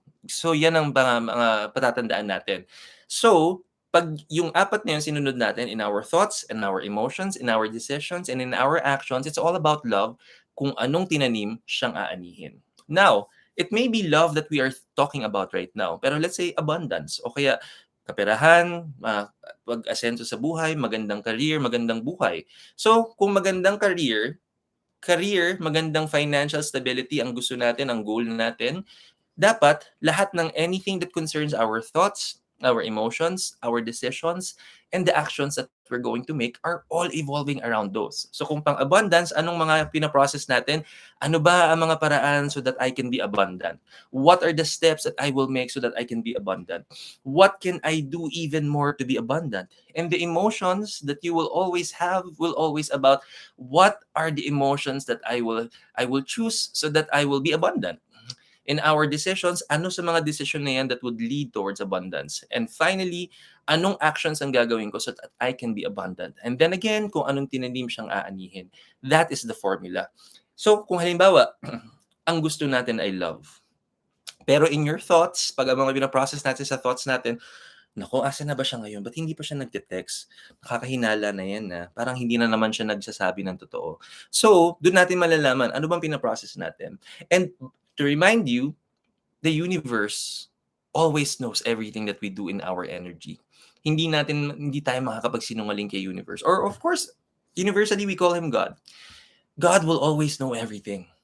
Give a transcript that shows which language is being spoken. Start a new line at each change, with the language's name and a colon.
Filipino: So, yan ang mga patatandaan natin. So, pag yung apat na yun sinunod natin
English: in our thoughts, in our emotions, in our decisions, and in our actions, it's all about love.
Filipino: Kung anong tinanim, siyang aanihin.
English: Now, it may be love that we are talking about right now,
Filipino: pero
English: let's say abundance,
Filipino: o kaya kaperahan, pag-asenso sa buhay, magandang career, magandang buhay. So, kung magandang career, magandang financial stability ang gusto natin, ang goal natin, dapat lahat ng
English: anything that concerns our thoughts, our emotions, our decisions, and the actions that we're going to make are all evolving around those.
Filipino: So kung pang-abundance, anong mga pinaprocess natin? Ano ba ang mga paraan
English: so that I can be abundant? What are the steps that I will make so that I can be abundant? What can I do even more to be abundant? And the emotions that you will always have will always about what are the emotions that I will choose so that I will be abundant. In our decisions,
Filipino: ano sa mga decision na yan
English: that would lead towards abundance? And finally,
Filipino: anong actions ang gagawin ko
English: so that I can be abundant? And then again,
Filipino: kung anong tinanim siyang aanihin.
English: That is the formula.
Filipino: So, kung halimbawa, ang gusto natin ay love. Pero
English: in your thoughts,
Filipino: pag ang mga binaprocess natin sa thoughts natin, naku, asa na ba siya ngayon? Ba't hindi pa siya nagte-text? Nakakahinala na yan na. Parang hindi na naman siya nagsasabi ng totoo. So, doon natin malalaman, ano bang pinaprocess natin?
English: And to remind you, the universe always knows everything that we do in our energy.
Filipino: Hindi tayo makakapagsinungaling kay universe.
English: Or of course, universally we call him God. God will always know everything.